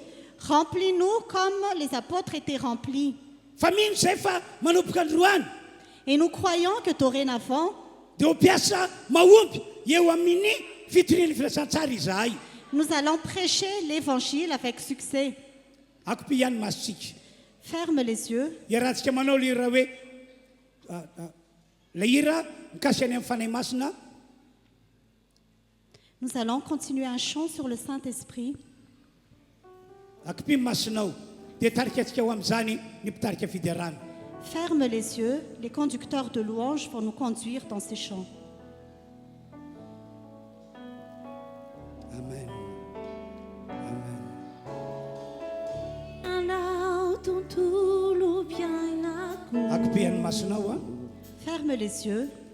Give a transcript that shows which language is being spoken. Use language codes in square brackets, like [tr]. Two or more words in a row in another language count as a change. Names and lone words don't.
[fr] Remplis-nous comme les apôtres étaient remplis. [mg] Fa mino zay fa manomboka androany. [fr] Et nous croyons que dorénavant, [mg] Dia ho mpiasa mahomby eo amin'ny fitorian'ny filasan-tsara izahay. [fr] nous allons prêcher l'évangile avec succès. [mg] Akopy ihany masitsika. [fr] Ferme les yeux. [mg] Iarahantsika manao le hira hoe le hira mikasy any amin'ny fanahy masina. [fr] Nous allons continuer un chant sur le Saint-Esprit. [mg] Akopy masinao dia tarika antsika ho amin'izany ny mpitarika fiderana. [fr] Ferme les yeux. Les conducteurs de louanges vont nous conduire dans ces chants. Amen. [mg] Amen. Akopy any masinao a. [fr] Ferme les yeux.